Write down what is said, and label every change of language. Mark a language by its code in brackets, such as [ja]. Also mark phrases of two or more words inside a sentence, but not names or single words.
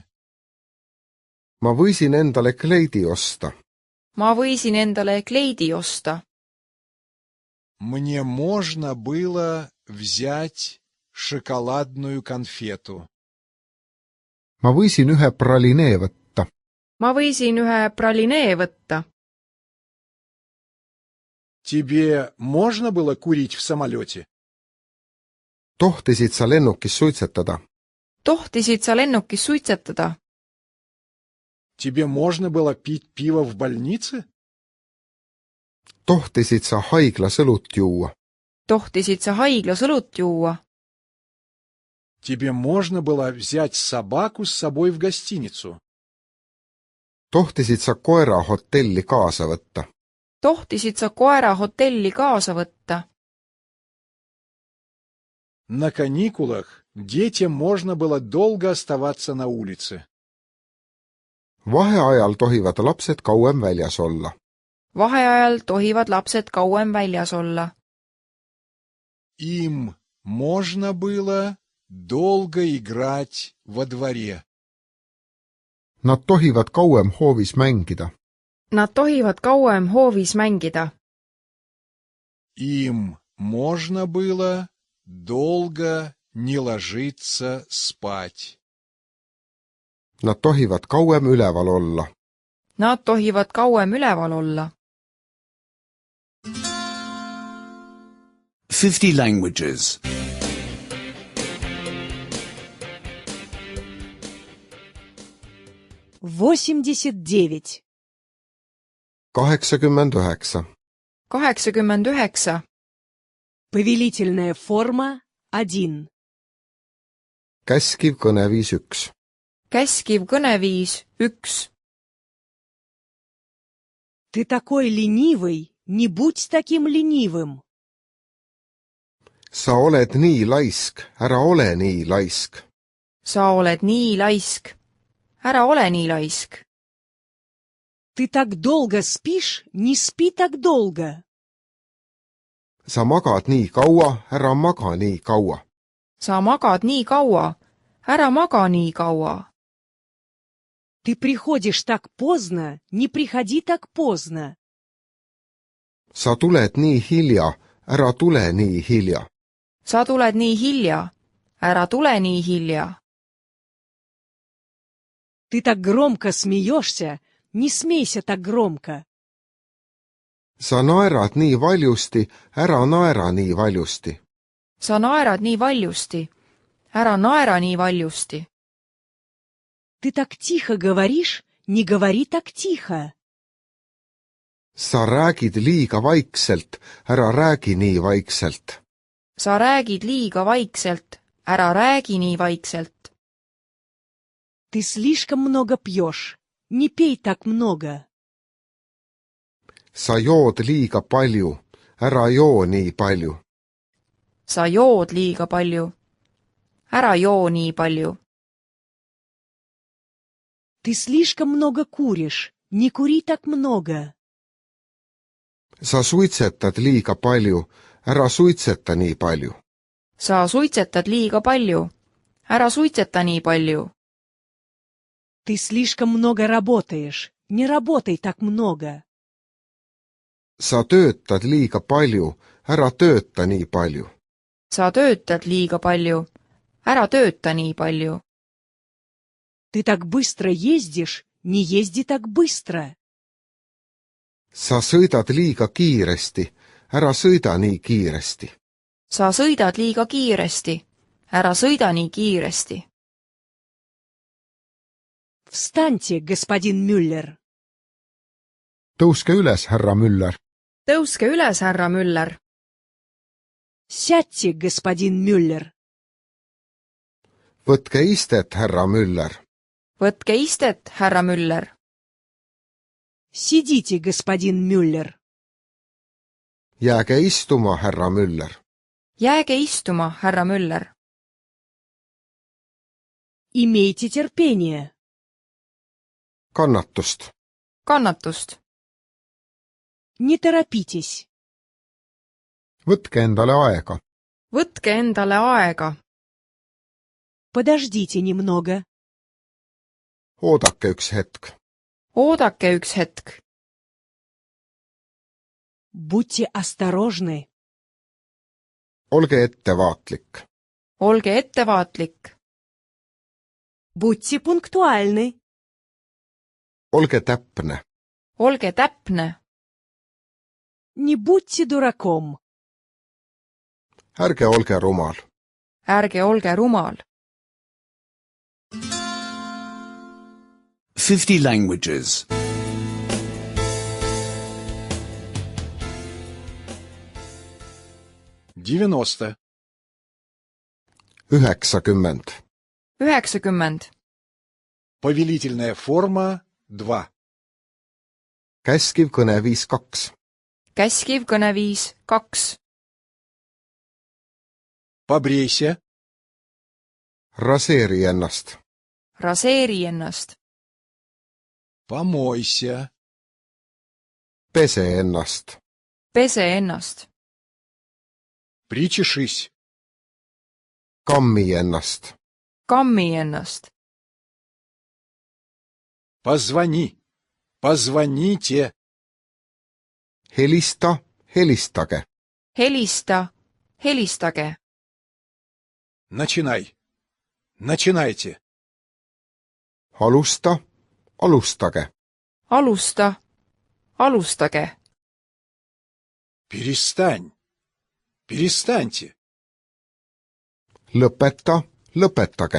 [et] Ma võisin endale kleidi osta. Ma võisin endale kleidi osta. [ru] Мне можно было взять шоколадную конфету. [et] Ma võisin ühe pralinee võtta. Ma võisin ühe pralinee võtta. [ru] Тебе можно было курить в самолете? [et] Tohtisid sa lennukis suitsetada? Tohtisid sa lennukis suitsetada? [ru] Тебе можно было пить пиво в больнице? [et] Tohtisid sa haiglas õlut juua? Tohtisid sa haiglas õlut juua? [ru] Тебе можно было взять собаку с собой в гостиницу? [et] Tohtisid sa koera hotelli kaasa võtta? Tohtisid sa koera hotelli kaasa võtta? [ru] На каникулах детям можно было долго оставаться на улице. [et] Vaheajal tohivad lapsed kauem väljas olla. Vaheajal tohivad lapsed kauem väljas olla. [ru] Им можно было долго играть во дворе. [et] Nad tohivad kauem hoovis mängida. Nad tohivad kauem hoovis mängida. [ru] Им можно было долго не ложиться спать. [et] Nad tohivad kauem üleval olla. Nad tohivad kauem üleval olla. [en] 50 languages. 89. 89. 89. [ru] Повелительная форма 1. [et] Käskiv kõneviis 1. Käskiv kõneviis 1. [ru] Ты такой ленивый, не будь таким ленивым. [et] Sa oled nii laisk, ära ole nii laisk. Sa oled nii laisk. Ära ole nii laisk. [ru] Ты так долго спишь, не спи так долго. [et] Sa magad nii kaua, ära maga nii kaua. Sa magad nii kaua. Ära maga nii kaua. [ru] Ты приходишь так поздно, не приходи так поздно. [et] Sa tuled nii hilja, ära tule nii hilja. Sa tuled nii hilja. Ära tule nii hilja. [ru] Ты так громко смеешься, не смейся так громко. [et] Sa naerad nii valjusti, ära naera nii valjusti. Sa naerad nii valjusti. Ära naera nii valjusti. [ru] Ты так тихо говоришь, не говори так тихо. [et] Sa räägid liiga vaikselt, ära räägi nii vaikselt. Sa räägid liiga vaikselt. Ära räägi nii vaikselt. [ru] Ты слишком много пьешь. Не пей так много. [et] sa jood liiga palju, ära joo nii palju. Sa jood liiga palju. Ära joo nii palju. [ru] Ты слишком много куришь. Не кури так много. [et] sa suitsetad liiga palju, ära suitseta nii palju. Sa suitsetad liiga palju. Ära suitseta nii palju. [ru] Ты слишком много работаешь. Не работай так много. [et] sa töötad liiga palju, ära tööta nii palju. Sa töötad liiga palju. Ära tööta nii palju. [ru] Ты так быстро ездишь. Не езди так быстро. [et] sa sõidad liiga kiiresti, ära sõida nii kiiresti. Sa sõidad liiga kiiresti. Ära sõida nii kiiresti. [ru] Встаньте, господин Мюллер. [et] tõuske üles, härra Müller. Tõuske üles, härra Müller. [ru] Сядьте, господин Мюллер. [et] võtke istet, härra Müller. Võtke istet, härra Müller. [ru] Сидите, господин Мюллер. [et] jääge istuma, härra Müller. Jääge istuma, härra Müller. [ru] Имейте терпение. [et] kannatust. Kannatust. [ru] Не торопитесь. [et] võtke endale aega. Võtke endale aega. [ru] Подождите немного. [et] oodake üks hetk. Oodake üks hetk. [ru] Будьте осторожны. [et] olge ettevaatlik. Olge ettevaatlik. [ru] Будьте пунктуальны. [et] olge täpne. Olge täpne. [ru] Не будьте дураком. [et] ärge olge rumal. Ärge olge rumal. [en] 50 languages. [ru] Девяносто. 90. 90. Повелительная форма 2. [et] käskiv kõneviis 2. Käskiv kõneviis 2. [ru] Побрейся. [et] raseeri ennast. Raseeri ennast. [ru] Помойся. [et] pese ennast. Pese ennast. [ru] Причешись. [et] kammi ennast. Kammi ennast. [ru] Позвони. Позвоните. [et] helista, helistage. Helista. Helistage. [ru] Начинай. Начинайте. [et] alusta, alustage. Alusta. Alustage. [ru] Перестань. Перестаньте. [et] lõpeta, lõpetage.